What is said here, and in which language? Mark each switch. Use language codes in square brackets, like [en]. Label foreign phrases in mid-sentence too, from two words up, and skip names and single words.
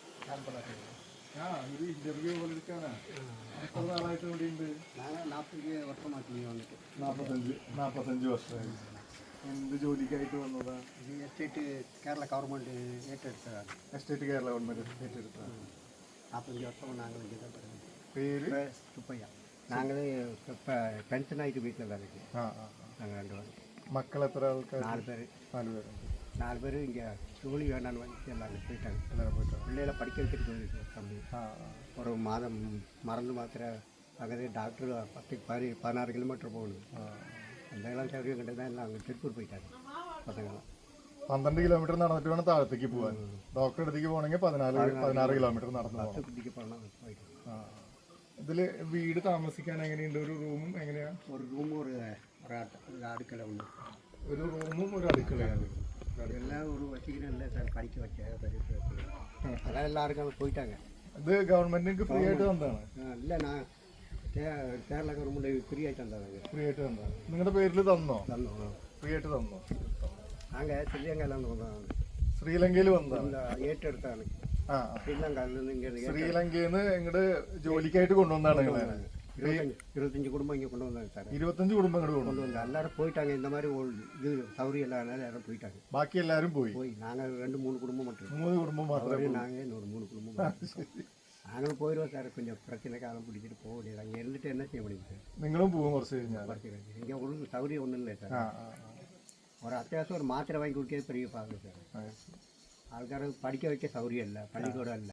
[ml] ഒരു ഇന്റർവ്യൂ പോലെ എടുക്കാനാ. എത്ര നാളായിട്ട് ഇവിടെ ഉണ്ട്? 40 വർഷമായിട്ട് വന്നിട്ട്. 45 വർഷമായി. എന്ത് ജോലിക്കായിട്ട് വന്നതാ? ഇത് എസ്റ്റേറ്റ് കേരള ഗവൺമെൻറ് ഏറ്റെടുത്തതാണ്. എസ്റ്റേറ്റ് കേരള ഗവൺമെന്റ് ഏറ്റെടുത്തതാണ്. 45 വർഷം ഞങ്ങൾ [ta] ഇங்கே தான் பிறந்தோம். [ml] പേര് [ta] சுப்பையா. நாங்களே இப்போ பென்ஷன் ஆகிட்டு வீட்டில் தான் இருக்கு. நாங்கள் 2 பேரும். [ml] മക്കൾ എത്ര ആൾക്കാർ? [ta] 4 பேர். [ml] 4 പേരുണ്ട്. [ta] 4 பேர் இங்கே ஜோலி வேண்டான்னு வந்து எல்லாரும் போயிட்டாங்க. [ml] എല്ലാവരും போயிட்டாங்க. [ta] பிள்ளைகளை படிக்க வச்சுட்டு போயிருக்கு தம்பி. ஒரு மாதம் மருந்து மாத்திரை அங்கே டாக்டர் 16 கிலோமீட்டர் போகணும். அந்த எல்லாம் சௌகര്യം கண்டு தான் எல்லாம் அங்கே திருப்பூர் போயிட்டாங்க பசங்களாம். [ml] 12 കിലോമീറ്റർ നടന്നിട്ട് വേണം താഴത്തേക്ക് പോകാൻ. ഡോക്ടറെ അടുത്തേക്ക് പോകണമെങ്കിൽ 16 കിലോമീറ്റർ നടന്നു പോകണം. കുട്ടിക്ക് പോകണം പോയിട്ട്. ഇതില് വീട് താമസിക്കാൻ എങ്ങനെയുണ്ട്? ഒരു റൂമും എങ്ങനെയാ? ഒരു റൂമും ഒരു അടുക്കള ഉണ്ട്. ഒരു റൂമും ഒരു അടുക്കളയാണ്. [ta] எல்லாம் ஒரு வச்சுக்கிறேன்ல சார் படிக்க வச்ச அதான் எல்லாருக்கும் அங்கே போயிட்டாங்க. [ml] ഇത് ഗവൺമെന്റിന് ഫ്രീ ആയിട്ട് തന്നതാണ്? [ta] இல்லை நான் கேரள கவர்மெண்ட் ஃப்ரீ ஆகிட்டு தந்தாங்க. [ml] ഫ്രീ ആയിട്ട് തന്നതാണ്. നിങ്ങളുടെ പേരിൽ തന്നോ? [ta] தந்தோம். [ml] ഫ്രീ ആയിട്ട് തന്നോ? [ta] நாங்கள் ஸ்ரீலங்காவில் வந்தோம். [ml] ശ്രീലങ്കയിൽ വന്നതാണ്. ഏറ്റെടുത്താണ്. ശ്രീലങ്കയിൽ നിന്ന് ഇങ്ങനെ ശ്രീലങ്കയിൽ നിന്ന് ഇങ്ങോട്ട് ജോലിക്കായിട്ട് കൊണ്ടുവന്നാണ് നിങ്ങളെ? 25 കുടുംബം ഇങ്ങനെ കൊണ്ടുവന്നാங்க சார். 25 കുടുംബം ഇങ്ങോട്ട് കൊണ്ടുവന്നു. [ta] எல்லாரும் போயிட்டாங்க. இந்த மாதிரி இது சௌகரியம் இல்லாதனால எல்லாரும் போயிட்டாங்க. [ml] ബാക്കി എല്ലാവരും പോയി. [ta] நாங்கள் 2-3 குடும்பம் மட்டும். [ml] 3 കുടുംബം മാത്രമേ. [ta] நாங்கள் இன்னொரு 3 குடும்பம். நாங்களும் போயிடுவோம் சார். கொஞ்சம் பிரச்சனை காலம் பிடிச்சிட்டு போக முடியாது. அங்கே இருந்துட்டு என்ன செய்ய முடியும் சார்? [ml] നിങ്ങളും പോകും കുറച്ച് കഴിഞ്ഞാൽ? [ta] இங்கே ஒரு சௌகரியம் ஒன்றும் இல்லை சார். ஒரு அத்தியாவசியம் ஒரு மாத்திரை வாங்கி கொடுக்கறது பெரிய பாருங்க சார். ஆൾക്കാർ പഠിக்க வைக்க சௌகரியம் இல்லை, பள்ளிக்கூடம் இல்லை.